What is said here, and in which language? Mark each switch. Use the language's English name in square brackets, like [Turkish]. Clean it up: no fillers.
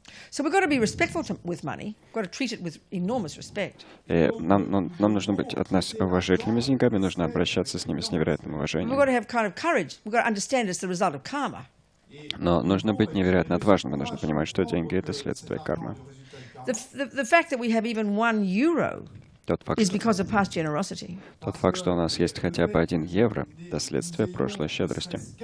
[English] So we've got to be respectful with money. We've got to treat it with enormous respect. [Russian] И нам нужно быть уважительными с деньгами, нужно обращаться с ними с невероятным уважением. [English] We've got to have kind of courage. We've got to understand it's the result of karma. [Russian] Но нужно быть невероятно отважным, и нужно понимать, что деньги — это следствие кармы. [English] The fact that we have even €1 is because of past generosity. [Russian] Тот факт, что у нас есть хотя бы 1 евро, это следствие прошлой щедрости.